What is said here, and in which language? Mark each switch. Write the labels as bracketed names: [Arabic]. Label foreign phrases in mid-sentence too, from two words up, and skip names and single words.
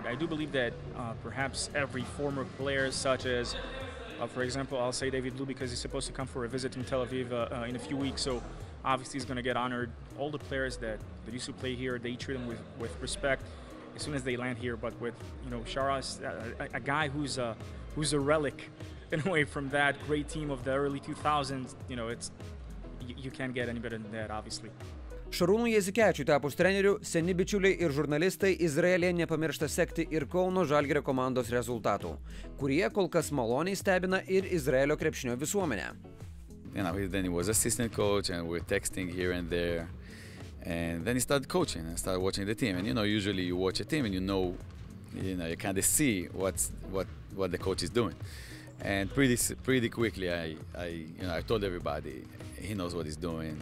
[English] I do believe that perhaps every former player, such as, for example, I'll say David Blue because he's supposed to come for a visit in Tel Aviv in a few weeks, so obviously he's going to get honored. All the players that used to play here, they treat him with respect as soon as they land here. But with Šaras, a guy who's a relic in a way from that great team of the early 2000s, you can't get any better than that, obviously. [Lithuanian] Šarūnui Jasikevičiui tapus treneriu, seni bičiuliai ir žurnalistai Izraelyje nepamiršta sekti ir Kauno Žalgirio komandos rezultatų, kurie kol kas maloniai stebina ir Izraelio krepšinio visuomenę. [English] Then he was assistant coach and we're texting here and there. And then he started coaching and started watching the team. And usually you watch a team and you kind of see what the coach is doing. And pretty quickly I told everybody he knows what he's doing.